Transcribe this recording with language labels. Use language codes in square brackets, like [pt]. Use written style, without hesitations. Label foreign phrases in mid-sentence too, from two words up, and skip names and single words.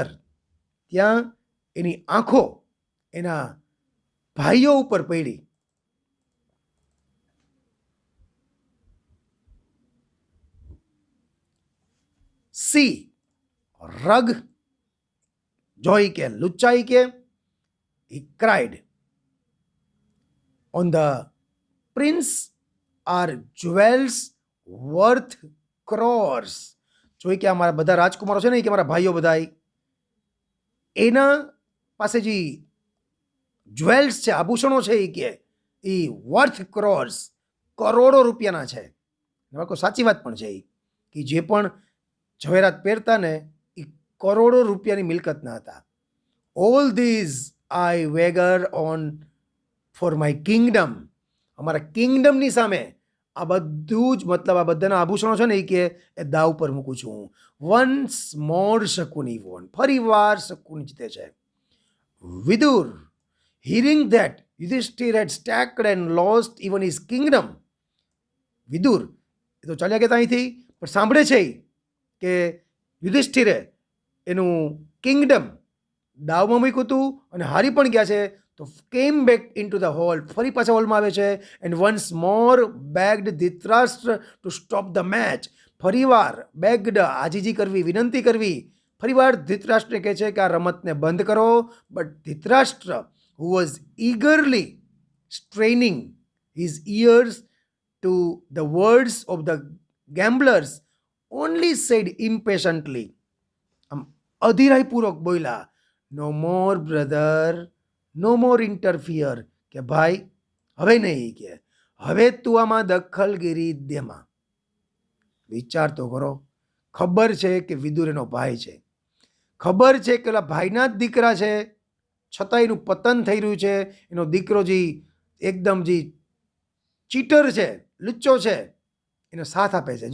[gu] ત્યાં એની આંખો એના ભાઈઓ ઉપર પડી. સી રગ, જોઈ કે લુચ્ચાઈ કે, [en] he cried. On the prince are jewels worth crores. [gu] જોઈ કે અમારા બધા રાજકુમારો છે ને, કે મારા ભાઈઓ બધા, એના પાસે જે જ્વેલ્સ છે, આભૂષણો છે, એ કે એ [en] worth crores, [gu] કરોડો રૂપિયાના છે. બાળકો સાચી વાત પણ છે, કે જે પણ ઝવેરાત પહેરતા ને એ કરોડો રૂપિયાની મિલકતના હતા. [en] All these I wager on for my kingdom. [gu] અમારા કિંગડમની સામે આ બધું જ, મતલબ આ બધાના આભૂષણો છે ને, એ કે એ દાવ પર મૂકું છું હું. [en] Once more Shakuni won, [gu] ફરી વાર શકુની જીતે છે. [en] વિદુર hearing that Yudhishthir had stacked and lost even his kingdom. [gu] વિદુર એ તો ચાલ્યા ગયા અહીંથી, પણ સાંભળે છે કે યુધિષ્ઠિરે એનું કિંગડમ દાવમાં મૂક્યું હતું અને હારી પણ ગયા છે. તો કેમ [en] back in to the hall, [gu] ફરી પાછા હોલમાં આવે છે. [en] And once more begged Dhritarashtra to stop the match. [gu] ફરીવાર બેગ્ડ, આજીજી કરવી, વિનંતી કરવી, ફરીવાર ધૃતરાષ્ટ્રને કહે છે કે આ રમતને બંધ કરો. [en] બટ ધૃતરાષ્ટ્ર, who was eagerly straining his ears to the words of the gamblers, only said impatiently, [gu] આમ અધીરાઈપૂર્વક બોલ્યા, [en] no more brother, no more interfere, [gu] કે ભાઈ હવે નહીં, કે હવે તું આમાં દખલગીરી દેમાં. વિચાર તો કરો, ખબર છે કે વિદુર એનો ભાઈ છે, ખબર છે કે ઓલા ભાઈના જ દીકરા છે, છતાં એનું પતન થઈ રહ્યું છે. એનો દીકરો જે એકદમ જે ચીટર છે, લુચ્ચો છે, એનો સાથ આપે છે.